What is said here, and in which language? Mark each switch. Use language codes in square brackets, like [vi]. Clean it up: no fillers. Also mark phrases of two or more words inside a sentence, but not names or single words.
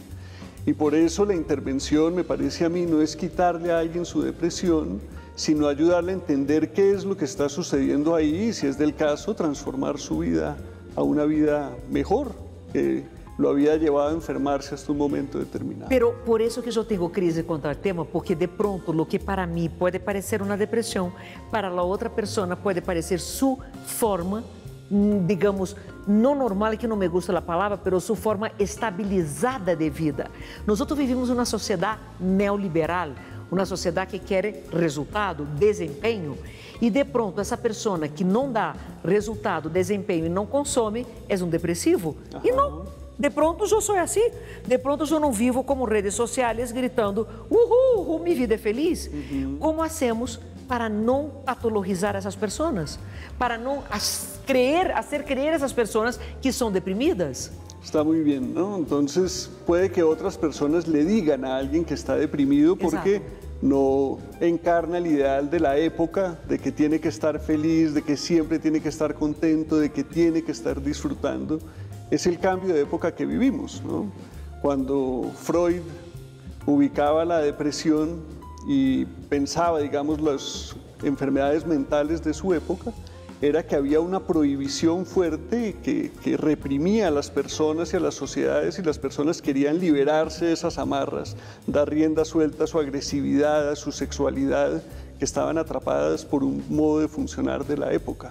[es] Y por eso la intervención, me parece a mí, no es quitarle a alguien su depresión, sino ayudarle a entender qué es lo que está sucediendo ahí y, si es del caso, transformar su vida a una vida mejor, que lo había llevado a enfermarse hasta un momento determinado. Pero por eso que [pt] eu tenho crise contra o tema, porque [es] de pronto lo que [pt] para mim pode parecer uma depressão, para a outra pessoa pode parecer sua forma, digamos, não normal, que não [es] me gusta [pt] a palavra, mas sua forma estabilizada de vida. Nós vivemos uma sociedade neoliberal, uma sociedade que quer resultado, desempenho, e [es] de pronto [pt] essa pessoa que não dá resultado, desempenho e não consome é um depressivo. Uhum. E não, [es] de pronto [pt] eu sou assim, [es] de pronto [pt] eu não vivo como redes sociais gritando uhul, minha vida é feliz. Uhum. [es] Como hacemos [pt] para não patologizar essas pessoas? Para não [es] hacer creer [pt] essas pessoas que são deprimidas? [es] Está muy bien, ¿no? Entonces puede que otras personas le digan a alguien que está deprimido porque Exacto. No encarna el ideal de la época, de que tiene que estar feliz, de que siempre tiene que estar contento, de que tiene que estar disfrutando. Es el cambio de época que vivimos, ¿no? Cuando Freud ubicaba la depresión y pensaba, digamos, las enfermedades mentales de su época, era que había una prohibición fuerte que reprimía a las personas y a las sociedades, y las personas querían liberarse de esas amarras, dar rienda suelta a su agresividad, a su sexualidad, que estaban atrapadas por un modo de funcionar de la época.